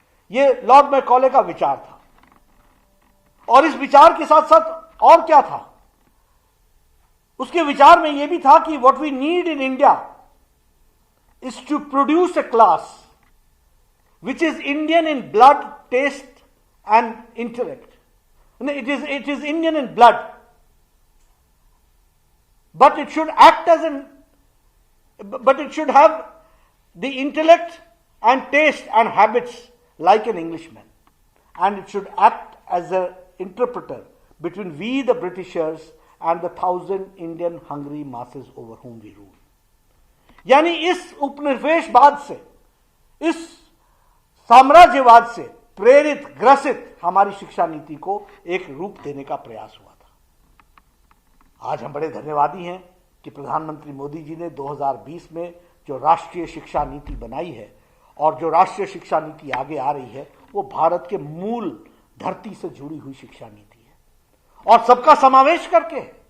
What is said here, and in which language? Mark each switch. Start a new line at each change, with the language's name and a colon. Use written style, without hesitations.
Hindi: ये Lord Macaulay का विचार था, और इस विचार के साथ साथ और क्या था? उसके विचार में यह भी था कि
English: what we need in India is to produce a class which is Indian in blood, taste, and intellect. It is Indian in blood, but it should act as but it should have the intellect and taste and habits like an Englishman, and it should act as an interpreter between we the Britishers and the 1,000 Indian hungry masses over whom we rule.
Hindi: यानी इस उपनिवेशवाद से, इस साम्राज्यवाद से प्रेरित, ग्रसित हमारी शिक्षा नीति को एक रूप देने का प्रयास हुआ था। आज हम बड़े धन्यवादी हैं कि प्रधानमंत्री मोदी जी ने 2020 में जो राष्ट्रीय शिक्षा नीति बनाई है, और जो राष्ट्रीय शिक्षा नीति आगे आ रही है, वो भारत के मूल धरती से जुड़ी हुई शिक्षा नीति है, और सबका समावेश करके